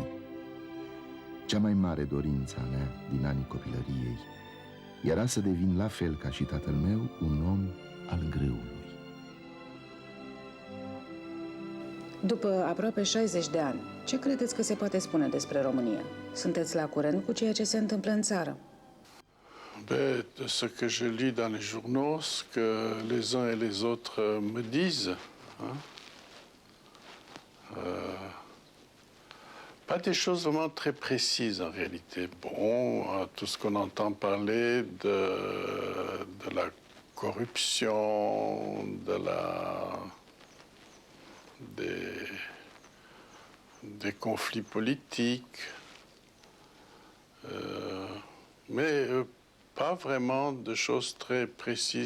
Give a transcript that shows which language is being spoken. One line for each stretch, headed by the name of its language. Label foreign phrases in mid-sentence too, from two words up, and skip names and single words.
Romanian: Cea mai mare dorință a mea din anii copilăriei era să devin la fel ca și tatăl meu un om al grâului. După aproape 60 de ani, ce credeți că se poate spune despre România? Sunteți la curent cu ceea ce se întâmplă în țară?
French: De ce que je lis dans les journaux, ce que les uns et les autres me disent. Hein? Pas des choses vraiment très précises en réalité. Bon, tout ce qu'on entend parler de la corruption, des conflits politiques, mais pas vraiment de choses très précises.